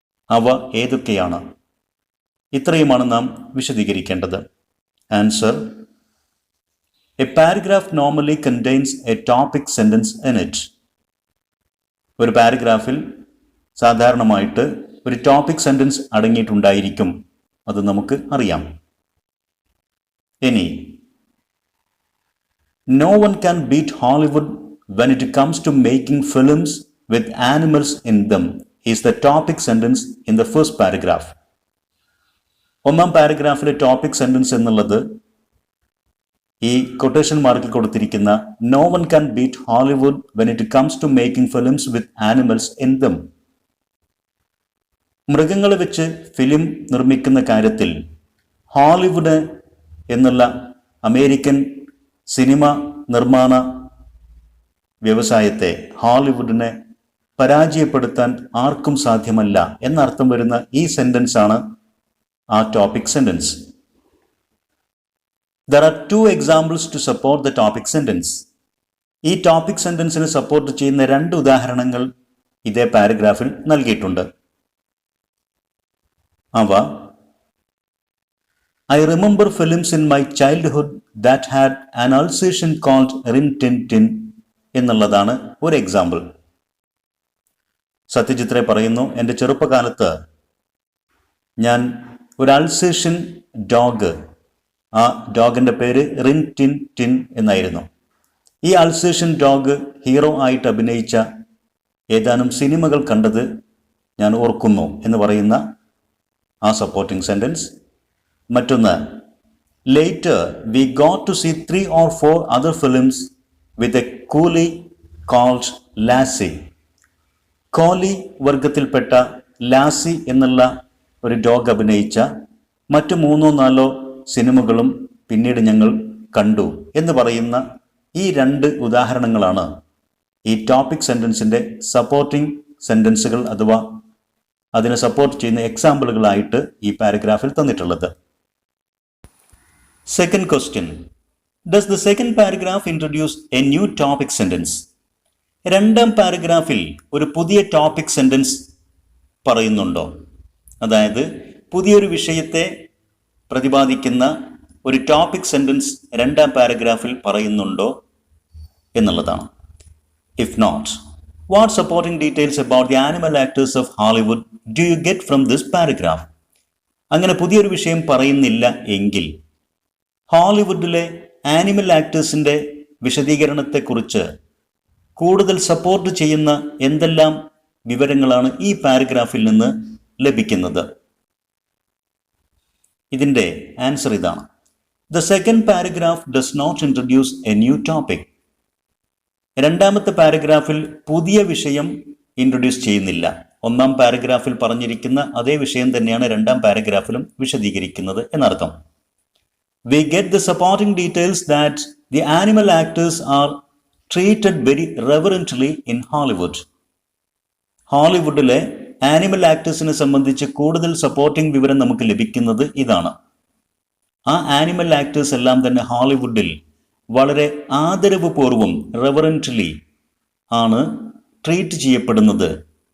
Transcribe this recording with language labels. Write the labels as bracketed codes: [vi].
[ml] അവ ഏതൊക്കെയാണ്? ഇത്രയുമാണ് നാം വിശദീകരിക്കേണ്ടത്. [en] Answer: a paragraph normally contains a topic sentence in it. [ml] ഒരു പാരഗ്രാഫിൽ സാധാരണമായിട്ട് ഒരു ടോപ്പിക് സെന്റൻസ് അടങ്ങിയിട്ടുണ്ടായിരിക്കും. അത് നമുക്ക് അറിയാം. ഇനി [en] no one can beat Hollywood when it comes to making films with animals in them is the topic sentence in the first paragraph. [ml] ഒന്നാം പാരഗ്രാഫിലെ topic sentence എന്നുള്ളത് ഈ quotation മാർക്കിൽ കൊടുത്തിരിക്കുന്ന [en] no one can beat Hollywood when it comes to making films with animals in them. [ml] മൃഗങ്ങളെ വെച്ച് film നിർമ്മിക്കുന്ന കാര്യത്തിൽ Hollywood എന്നുള്ള അമേരിക്കൻ സിനിമ നിർമ്മാണ വ്യവസായത്തെ, ഹോളിവുഡിനെ പരാജയപ്പെടുത്താൻ ആർക്കും സാധ്യമല്ല എന്നർത്ഥം വരുന്ന ഈ സെന്റൻസ് ആണ് ആ topic sentence. [en] There are two examples to support the topic sentence. [ml] ഈ ടോപ്പിക് സെന്റൻസിനെ സപ്പോർട്ട് ചെയ്യുന്ന രണ്ട് ഉദാഹരണങ്ങൾ ഇതേ പാരഗ്രാഫിൽ നൽകിയിട്ടുണ്ട്. അവ: [en] I remember films in my childhood that had an Alsatian called Rin Tin Tin [ml] എന്നുള്ളതാണ് ഒരു എക്സാമ്പിൾ. സത്യജിത്ത് റേ പറയുന്നു, എൻ്റെ ചെറുപ്പകാലത്ത് ഞാൻ ഒരു അൽസേഷ്യൻ ഡോഗ്, ആ ഡോഗിൻ്റെ പേര് റിൻ ടിൻ ടിൻ എന്നായിരുന്നു. ഈ അൽസേഷ്യൻ ഡോഗ് ഹീറോ ആയിട്ട് അഭിനയിച്ച ഏതാനും സിനിമകൾ കണ്ടത് ഞാൻ ഓർക്കുന്നു എന്ന് പറയുന്ന ആ സപ്പോർട്ടിംഗ് സെന്റൻസ്. മറ്റൊന്ന്: [en] Later we got to see 3 or 4 other films with a coolie called Lassie. [ml] Kohli വർഗത്തിൽപ്പെട്ട lassi എന്നുള്ള ഒരു ഡോഗ് അഭിനയിച്ച മറ്റു 3-4 സിനിമകളും പിന്നീട് ഞങ്ങൾ കണ്ടു എന്ന് പറയുന്ന ഈ രണ്ട് ഉദാഹരണങ്ങളാണ് ഈ ടോപ്പിക് സെന്റൻസിന്റെ സപ്പോർട്ടിംഗ് സെന്റൻസുകൾ അഥവാ അതിനെ സപ്പോർട്ട് ചെയ്യുന്ന എക്സാമ്പിളുകളായിട്ട് ഈ പാരഗ്രാഫിൽ തന്നിട്ടുള്ളത്. [en] Second question. Does the second paragraph introduce a new topic sentence? [ml] രണ്ടാം പാരഗ്രാഫിൽ ഒരു പുതിയ ടോപ്പിക് സെന്റൻസ് പറയുന്നുണ്ടോ? അതായത് പുതിയൊരു വിഷയത്തെ പ്രതിപാദിക്കുന്ന ഒരു ടോപ്പിക് സെന്റൻസ് രണ്ടാം പാരഗ്രാഫിൽ പറയുന്നുണ്ടോ എന്നുള്ളതാണ്. [en] If not, what supporting details about the animal actors of Hollywood do you get from this paragraph? [ml] അങ്ങനെ പുതിയൊരു വിഷയം പറയുന്നില്ല എങ്കിൽ ഹോളിവുഡിലെ ആനിമൽ ആക്ടേഴ്സിന്റെ വിശദീകരണത്തെക്കുറിച്ച് കൂടുതൽ സപ്പോർട്ട് ചെയ്യുന്ന എന്തെല്ലാം വിവരങ്ങളാണ് ഈ പാരഗ്രാഫിൽ നിന്ന് ലഭിക്കുന്നത്? ഇതിന്റെ ആൻസർ ഇതാണ്. [en] The second paragraph does not introduce a new topic. [ml] രണ്ടാമത്തെ പാരഗ്രാഫിൽ പുതിയ വിഷയം ഇൻട്രൊഡ്യൂസ് ചെയ്യുന്നില്ല. ഒന്നാം പാരഗ്രാഫിൽ പറഞ്ഞിരിക്കുന്ന അതേ വിഷയം തന്നെയാണ് രണ്ടാം പാരഗ്രാഫിലും വിശദീകരിക്കുന്നത് എന്നർത്ഥം. [en] We get the supporting details that the animal actors are treated very reverently in Hollywood. [ml] ഹോളിവുഡിലെ animal ആക്ടേഴ്സിനെ സംബന്ധിച്ച് കൂടുതൽ സപ്പോർട്ടിംഗ് വിവരം നമുക്ക് ലഭിക്കുന്നത് ഇതാണ്. ആ ആനിമൽ ആക്ടേഴ്സ് എല്ലാം തന്നെ ഹോളിവുഡിൽ വളരെ ആദരവ് പൂർവ്വം റെവറൻ്റ്ലി ആണ് ട്രീറ്റ് ചെയ്യപ്പെടുന്നത്.